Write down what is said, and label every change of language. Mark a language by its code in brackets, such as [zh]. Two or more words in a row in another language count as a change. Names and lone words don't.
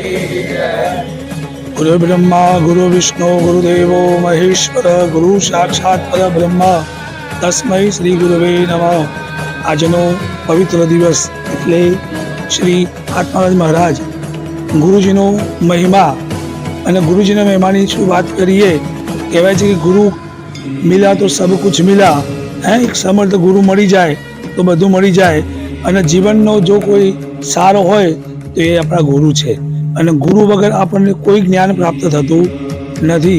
[sa] गुरु ब्रह्मा गुरु विष्णु गुरुदेवो महेश्वर गुरु साक्षात पर ब्रह्मा तस्मै श्री गुरुवे नमः। [gu] આજનો પવિત્ર દિવસ એટલે શ્રી આત્મારામ મહારાજ ગુરુજીનો મહિમા અને ગુરુજીના મહિમાની શું વાત કરીએ। કહેવાય છે કે [hi] गुरु मिला तो सब कुछ मिला। [gu] એક સમર્થ ગુરુ મળી જાય તો બધું મળી જાય અને જીવનનો જો કોઈ સારો હોય તો એ આપણા ગુરુ છે અને ગુરુ વગર આપણને કોઈ જ્ઞાન પ્રાપ્ત થતું નથી।